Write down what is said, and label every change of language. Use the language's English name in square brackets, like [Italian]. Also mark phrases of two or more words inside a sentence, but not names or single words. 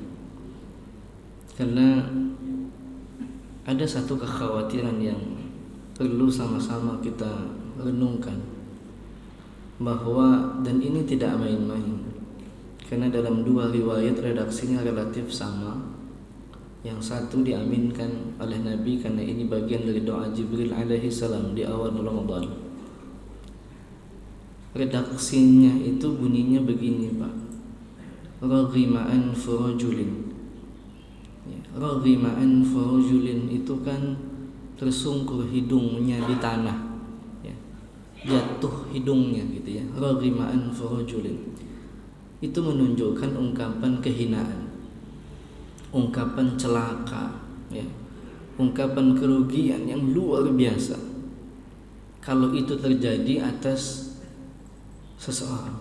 [Indonesian] Karena ada satu kekhawatiran yang perlu sama-sama kita renungkan, bahwa dan ini tidak main-main, karena dalam dua riwayat redaksinya relatif sama. Yang satu diaminkan oleh Nabi karena ini bagian dari doa Jibril [Arabic] عليه السلام [Indonesian] di awal Ramadan. Redaksinya itu bunyinya begini, Pak. [Arabic] رغم أنف رجل. رغم أنف رجل [Indonesian] itu kan tersungkur hidungnya di tanah, jatuh hidungnya gitu ya. [Arabic] رغم أنف رجل [Indonesian] itu menunjukkan ungkapan kehinaan, ungkapan celaka, ungkapan kerugian yang luar biasa kalau itu terjadi atas seseorang.